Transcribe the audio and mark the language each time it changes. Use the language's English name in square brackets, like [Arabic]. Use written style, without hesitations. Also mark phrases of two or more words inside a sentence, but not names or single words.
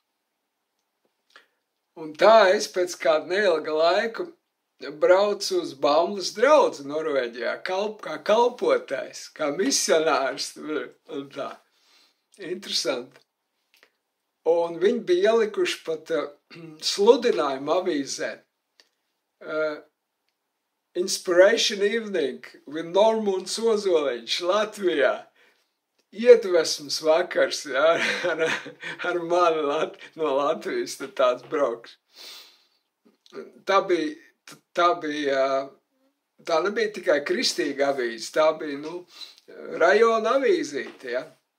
[Latvian] Un tā es pēc kāda neilga laika braucu uz Bambulas draudzi Norvēģijā, kā kalpotājs, kā misionārs. Un tā. Interesanti. Un viņi bija ielikuši pat sludinājumu avīzē. [English] Inspiration Evening with Normunds Ozoliņš Latvijā. [Latvian] Iedvesmas vakars, jā, ar mani no Latvijas tāds brauks. Tā nebija tikai kristīga avīze, tā bija, rajona avīzīte, ja.